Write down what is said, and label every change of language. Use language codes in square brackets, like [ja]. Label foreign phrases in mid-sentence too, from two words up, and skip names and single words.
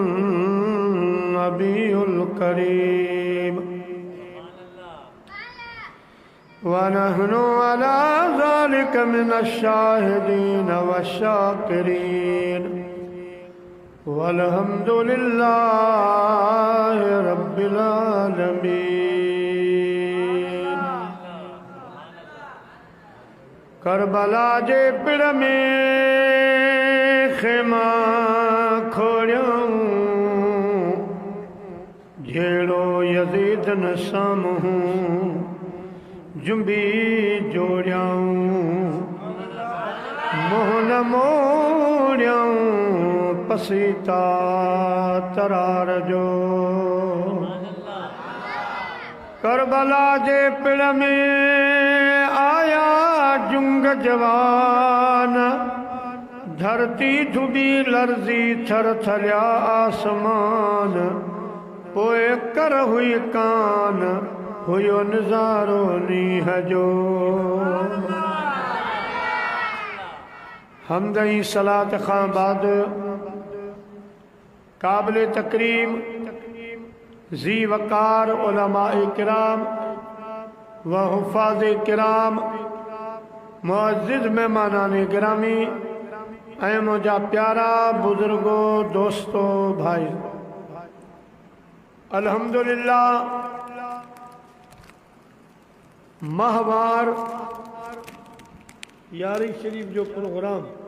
[ar] النبيُّ الكريم ونحن على ذلك من الشاهدين والشاكرين والحمد لله رب العالمين. [sd] करबला जे पिड़ में खेमा खोड़ियूं झेड़ो यज़ीद न साम्हूं जुंबी जोड़ियाऊं मोहन मोड़ियाऊं पसीता तरार जो। करबला जे पिड़ में आया जुंग जवान धरती धुबी लर्जी थर थरिया आसमान पोए कर हुई कान हुयो नज़ारो नीह जो। हमदई सलात खां बाद काबिल तकरीम ज़ी [ur] وقار علمائے کرام و حفاظِ کرام معزز مہمانانِ گرامی [sd] ऐं मुंहिंजा प्यारा बुज़ुर्गो दोस्तो भाई, अल्हम्दुलिल्लाह माहवार यारी शरीफ जो प्रोग्राम